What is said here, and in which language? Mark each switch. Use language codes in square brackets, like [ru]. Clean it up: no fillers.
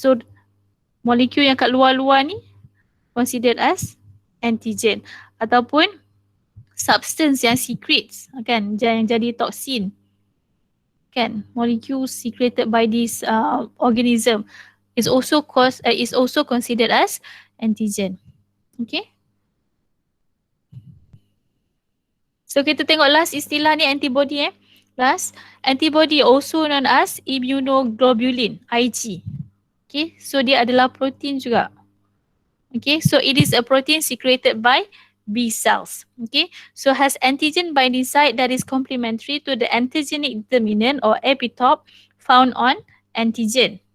[en] So [ms] molekul yang kat luar-luar ni [en] considered as antigen ataupun substance yang secretes kan, [ms] yang jadi toksin kan, [en] molecule secreted by this organism is also considered as antigen. Okay. So [ms] kita tengok last istilah ni, [en] antibody Last, antibody also known as immunoglobulin, Ig. [ms] Okay, so dia adalah protein juga. [en] Okay, so it is a protein secreted by B cells. Okay, so has antigen binding site that is complementary to the antigenic determinant or epitope found on antigen.